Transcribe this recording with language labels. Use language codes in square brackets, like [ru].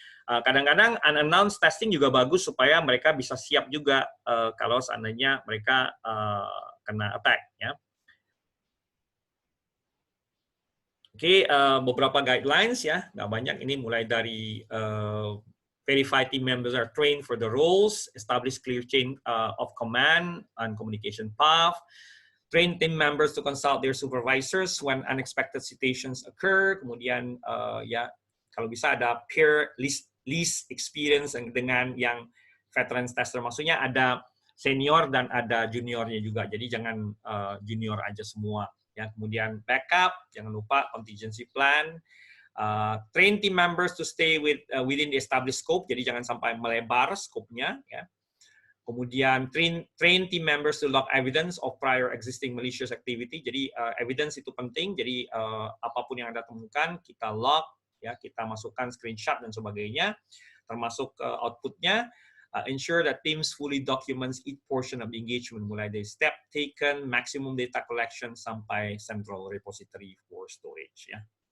[id] Kadang-kadang unannounced testing juga bagus supaya mereka bisa siap juga kalau seandainya mereka kena attack. Ya. Oke, beberapa guidelines ya, nggak banyak. Ini mulai dari [en] verify team members are trained for the roles, establish clear chain of command and communication path, train team members to consult their supervisors when unexpected situations occur. [id] Kemudian ya kalau bisa ada peer least experience dengan yang veteran tester, maksudnya ada senior dan ada juniornya juga. Jadi jangan junior aja semua. Ya, kemudian backup, jangan lupa contingency plan. [en] Train team members to stay within the established scope, [id] jadi jangan sampai melebar scope-nya. [en] Ya. Kemudian train team members to log evidence of prior existing malicious activity. [id] Jadi evidence itu penting. Jadi apapun yang Anda temukan kita log, ya kita masukkan screenshot dan sebagainya, termasuk outputnya. [en] Ensure that teams fully documents each portion of the engagement, [id] mulai dari [en] step taken, maximum data collection sampai central repository for storage. Ya.